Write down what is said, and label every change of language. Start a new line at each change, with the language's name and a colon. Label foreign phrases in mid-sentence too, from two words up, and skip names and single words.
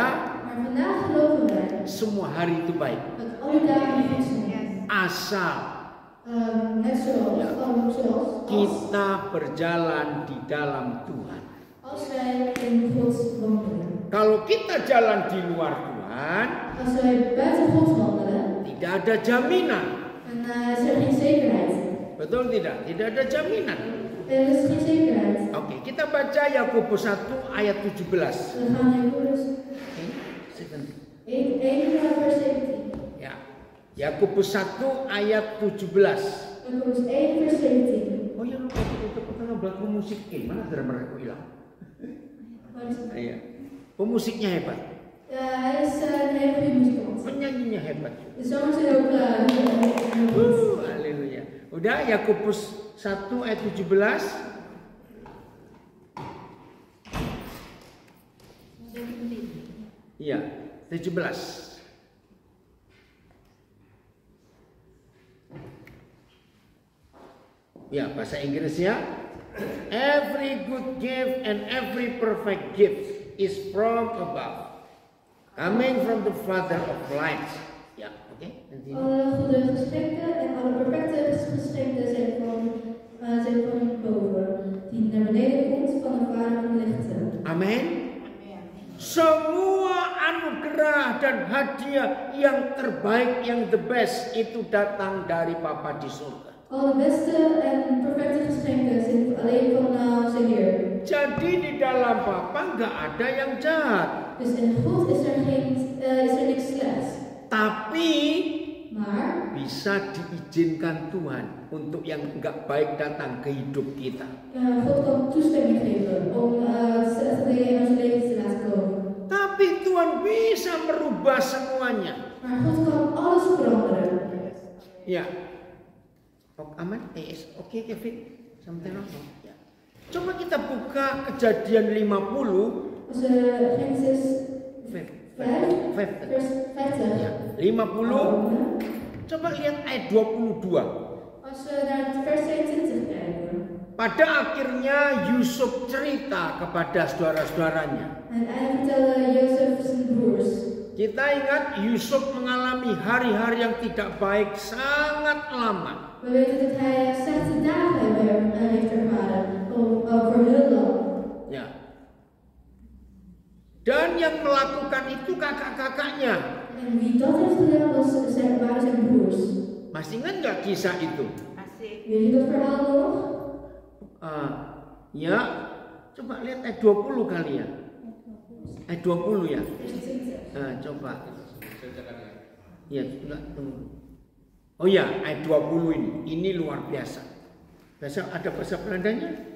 Dutch: Maar vandaag geloven wij
Indonesian: semua hari itu baik.
Dutch: dat alle dagen goed zijn.
Indonesian: Asal
Dutch: Net zoals, zoals
Indonesian: kita berjalan di dalam Tuhan.
Dutch: als wij in God wandelen.
Indonesian: Kalau kita jalan di luar Tuhan,
Dutch: Als wij buiten God wandelen,
Indonesian: tidak ada jaminan.
Dutch: dan is er geen zekerheid.
Indonesian: Betul tidak? Tidak ada jaminan.
Dutch: Er is geen zekerheid.
Indonesian: Oke, kita baca Yakobus 1 ayat 17.
Dutch: We gaan naar Johannes 1 vers 17.
Indonesian: Ya. Yakobus 1 ayat 17.
Dutch: Johannes 1 vers 17.
Indonesian: Oh ya, lupa itu pertama lagu musik. Mana drummer aku hilang? Iya. Pemusiknya hebat.
Dutch: Hij is een hele goede muzikant.
Indonesian: Penyanyinya hebat.
Dutch: De zangers zijn ook heel goed.
Indonesian: Haleluya. Udah Yakobus 1 ayat 17. Iya, 17. Ya, bahasa Inggrisnya,
English: every good gift and every perfect gift is from above, Coming from the Father of lights.
Indonesian: Ya, oke. Nanti.
Dutch: Alle goede geschenken en alle perfecte geschenken zijn van boven, die naar beneden komt van de Vader van lichten.
Indonesian: Amin. Semua anugerah dan hadiah yang terbaik, yang
English: the best,
Indonesian: itu datang dari Bapa di surga.
Dutch: Alle beste en perfecte geschenken zijn alleen van onze Heer.
Indonesian: Jadi di dalam Bapa nggak ada yang jahat.
Dutch: Dus in God is er niks slechts.
Indonesian: Tapi
Dutch: Maar
Indonesian: bisa diizinkan Tuhan untuk yang nggak baik datang ke hidup kita.
Dutch: God kan toestemming geven om slechte dingen in ons leven te laten komen.
Indonesian: Tapi Tuhan bisa merubah semuanya.
Dutch: Maar God kan alles veranderen.
Indonesian: Ya. Aman? Oke, Kevin. Sampai nonton. Ya. Coba kita buka Kejadian 50.
Dutch: Als we Genesis 5, vers 50.
Indonesian: Ya. 50. Coba lihat ayat 22.
Dutch: Als we naar vers 22 kijken.
Indonesian: Pada akhirnya Yusuf cerita kepada saudara-saudaranya.
Dutch: En hij vertelde Jozef zijn broers.
Indonesian: Kita ingat Yusuf mengalami hari-hari yang tidak baik sangat lama.
Dutch: We weten dat hij slechte dagen heeft ervaren, voor heel lang.
Indonesian: Ya. Dan yang melakukan itu kakak-kakaknya.
Dutch: En wie dat heeft gedaan waren zijn broers.
Indonesian: Masih ingat nggak kisah itu?
Dutch: Weet je dat verhaal nog?
Indonesian: Ya, coba lihat ayat 20 kali ya. Ayat 20 ya. Coba. Ya, enggak tunggu. Oh ya, ayat 20 ini. Ini luar biasa. Ada bahasa Belandanya?